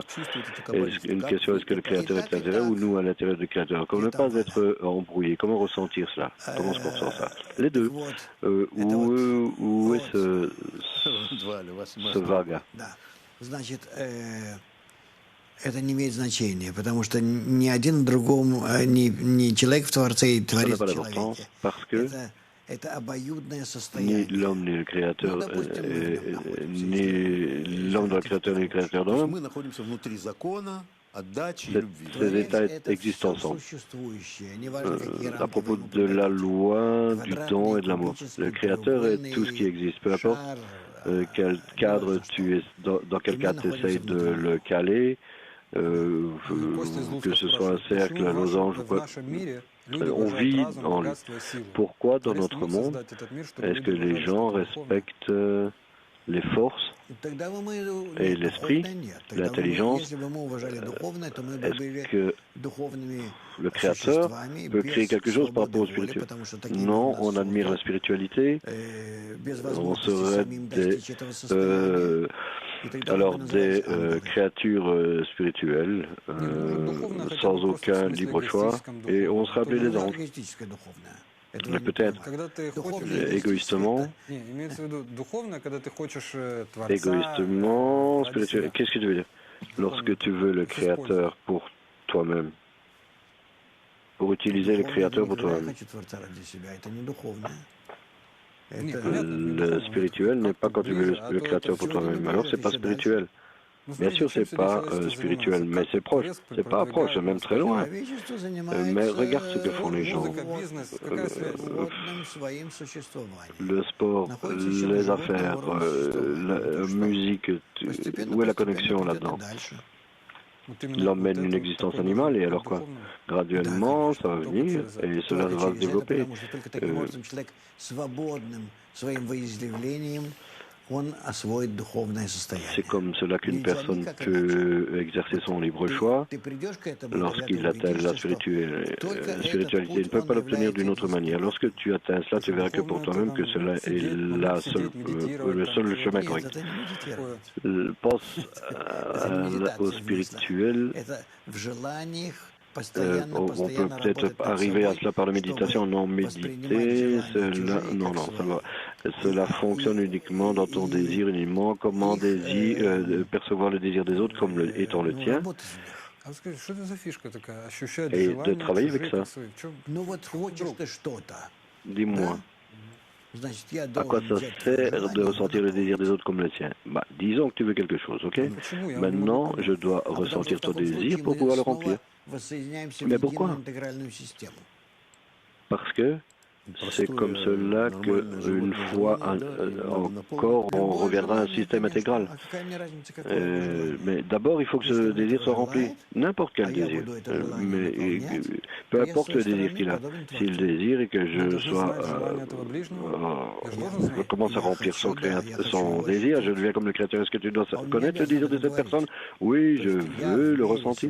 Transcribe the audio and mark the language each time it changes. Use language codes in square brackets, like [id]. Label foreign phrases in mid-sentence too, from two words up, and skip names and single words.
[fr] Une question, est-ce que le Créateur est à l'intérieur ou nous à l'intérieur du Créateur? Comment ne pas être embrouillé? Comment ressentir cela? Comment se ressent ça? Les deux. Où est ce vague? [ru] это не имеет значения, потому что ни один другому, ни человек в Творце и [fr] Ça n'a [ru] Творец [fr] pas [ru] в [fr] d'importance [ru] человеке. [fr] parce que [ru] Это обоюдное [fr] ni [ru] состояние. [fr] l'homme ni le créateur, [ru] Ну, допустим, мы в нем находимся, [fr] ni [ru] если [fr] l'homme dans le [ru] хотите, [fr] créateur ni le créateur dans [ru] То есть [fr] l'homme, [ru] мы находимся внутри закона, отдачи и [fr] ces [ru] любви. [fr] ces [ru] Творец [fr] états [ru] это [fr] existent [ru] все [fr] ensemble. [ru] существующее, неважно, какие [fr] À [ru] рамки [fr] propos [ru] вы ему [fr] de la [ru] придадите. [fr] loi, du temps [ru] Квадратный, [fr] et de l'amour. [ru] кубический, [fr] Le créateur est tout ce qui [ru] треугольный, [fr] existe, peu importe [ru] шар, [fr] quel cadre [ru] неважно что. [fr] tu es, dans quel [ru] И мы [fr] cadre tu essayes [ru] находимся [fr] de [ru] внутри [fr] le [ru] него. [fr] caler, [ru] И Костя из [fr] que [ru] Луцка [fr] ce soit un [ru] спрашивает, [fr] cercle, [ru] почему [fr] un losange ou [ru] в [fr] quoi. [ru] нашем мире люди [fr] On [ru] уважают [fr] vit [ru] разум, [fr] en lui. [ru] богатство и силу? [fr] Pourquoi dans [ru] Творец не [fr] notre [ru] мог [fr] monde, [ru] создать этот мир, чтобы [fr] est-ce que [ru] люди [fr] les [ru] уважали [fr] gens [ru] что-то духовное? [fr] respectent les forces [ru] И тогда бы мы, [fr] et [ru] нет, [fr] l'esprit, [ru] духовное нет. Тогда бы мы, [fr] l'intelligence? [ru] если бы мы уважали духовное, то мы бы были [fr] Est-ce que [ru] духовными [fr] le créateur [ru] существами [fr] peut créer [ru] без [fr] quelque chose par [ru] свободы [fr] rapport au [ru] воли, [fr] spirituel? [ru] потому что такими [fr] Non, [ru] нас [fr] on admire la [ru] создал, [fr] spiritualité, [ru] без [fr] on [ru] возможности [fr] serait [ru] самим [fr] des, [ru] достичь этого состояния. И тогда мы бы [fr] alors des [ru] назывались ангелы. [fr] créatures spirituelles, [ru] Не, ну, может, духовное хотя [fr] sans [ru] бы просто в [fr] aucun [ru] смысле [fr] libre choix, [ru] эгоистическом [fr] et on [ru] духовном. [fr] serait appelés [ru] Ну, [fr] les [ru] это [fr] anges. [ru] эгоистическое духовное. Это [fr] Mais [ru] вы не [fr] peut-être, [ru] понимаете. Когда ты Духовное хочешь... эгоистическое [fr] égoïstement, [ru] это Не, имеется в виду духовное, когда ты хочешь Творца [fr] égoïstement, [ru] ради [fr] spirituel. [ru] себя. [fr] Qu'est-ce que tu veux dire? Lorsque tu veux le créateur pour toi-même, pour utiliser le [ru] Духовное, [fr] créateur [ru] это [fr] pour [ru] никогда я [fr] toi-même. [ru] хочу Творца ради себя. Это не духовное. Не, Это... понятно, это не [fr] Le [ru] духовное, [fr] spirituel [ru] это [fr] n'est pas [ru] как-то [fr] quand tu veux [ru] ближе, а [fr] le [ru] то [fr] créateur [ru] это [fr] pour [ru] Сегодня [fr] toi-même. [ru] мы [fr] Alors [ru] ближе, [fr] c'est pas [ru] еще дальше. [fr] spirituel. [ru] Ну, [fr] Bien [ru] смотрите, [fr] sûr, [ru] чем [fr] c'est [ru] сегодня [fr] pas [ru] человечество [fr] spirituel, [ru] занимается? [fr] mais [ru] Как [fr] c'est proche. [ru] Творец [fr] C'est pas proche, c'est [ru] продвигает [fr] même [ru] нас [fr] très [ru] вперед? [fr] loin. [ru] Человечество [fr] Mais [ru] занимается [fr] regarde ce que font les gens. [ru] Музыка, бизнес, какая связь? свободным своим существованием. [fr] Le sport, [ru] Находится еще на [fr] les [ru] животном [fr] affaires, [ru] уровне существования. [fr] la [ru] Ну, то что? [fr] musique, [ru] Постепенно, [fr] où est la [ru] постепенно [fr] connexion [ru] придет и [fr] là-dedans? [ru] дальше. Вот именно [fr] L'homme [ru] вот [fr] mène une [ru] это [fr] existence [ru] такое [fr] animale [ru] должно [fr] et [ru] быть [fr] alors quoi? [ru] духовным. [fr] Graduellement, [ru] конечно, [fr] ça va [ru] только [fr] venir [ru] через это. [fr] et cela [ru] Только [fr] va se [ru] через это, [fr] développer. [ru] потому что только таким образом человек свободным своим выявлением он освоит духовное [fr] C'est [ru] состояние. [fr] comme cela qu'une [ru] Нельзя [fr] personne [ru] никак иначе. [fr] peut exercer son libre choix [ru] Ты придешь к этому, и тогда ты [fr] lorsqu'il atteint la [ru] убедишься, что только этот [fr] spiritualité. Il ne [ru] путь, [fr] peut [ru] он [fr] pas l'obtenir d'une [ru] является [fr] autre manière. Lorsque tu atteins cela, tu verras que pour toi-même que cela est le seul chemin [ru] Нет, [fr] correct. [ru] это не медитировать. [fr] Pense [ru] Это не [fr] au [ru] медитация в мыслях. [fr] spirituel. [ru] Это в желаниях [fr] On [ru] постоянно [fr] peut peut-être arriver à cela par la méditation, non méditer, cela, non, cela fonctionne uniquement dans ton désir, uniquement comment percevoir le désir des autres comme étant le tien, [ru] А скажи, что это за фишка такая? Ощущать [fr] et de [ru] желание [fr] travailler avec [ru] чужие [fr] ça. [ru] как свои. В чем? Ну вот хочешь ты что-то, [fr] Dis-moi, [ru] значит, я [fr] à quoi [ru] должен [fr] ça [ru] взять твое [fr] sert de [ru] желание, [fr] ressentir le désir des autres comme le tien? Bah, disons que tu veux quelque chose, ok? [ru] Почему? Я не могу [fr] Maintenant, [ru] понять. [fr] je dois [ru] А потому что [fr] ressentir [ru] в [fr] ton [ru] таком [fr] désir [ru] случае [fr] pour [ru] мы [fr] pouvoir le [ru] снова [fr] remplir. [ru] воссоединяемся [fr] Mais [ru] в [fr] pourquoi? [ru] единую интегральную систему. [fr] Parce que c'est comme cela qu'une fois encore, on reviendra à un système intégral. [ru] А какая мне разница, какое это желание? [fr] Mais d'abord, il faut que ce désir soit rempli. N'importe quel désir. Mais peu importe le désir qu'il a. S'il désire et que je sois, commence à remplir son désir, je deviens comme le créateur. Est-ce que tu dois connaître le désir de cette personne? Oui, je veux le ressentir.